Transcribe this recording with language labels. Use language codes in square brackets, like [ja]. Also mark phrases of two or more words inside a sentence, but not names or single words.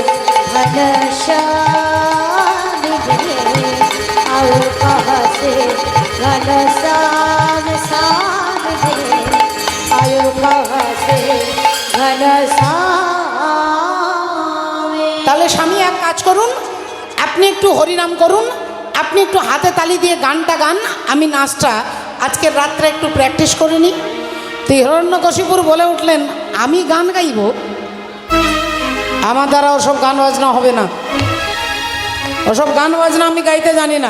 [hi] घनश्याम रे, आओ कहाँ से घनश्याम श्याम रे, आओ कहाँ से घनश्याम। [bn] তাহলে স্বামী এক কাজ করুন, আপনি একটু হরিনাম করুন, আপনি একটু হাতে তালি দিয়ে গানটা গান, আমি নাচটা আজকের রাত্রে একটু প্র্যাকটিস করে নিই। তো হিরণ্যকশিপুর বলে উঠলেন, আমি গান গাইব? আমার দ্বারা ওসব গান বাজনা হবে না, ওসব গান বাজনা আমি গাইতে জানি না।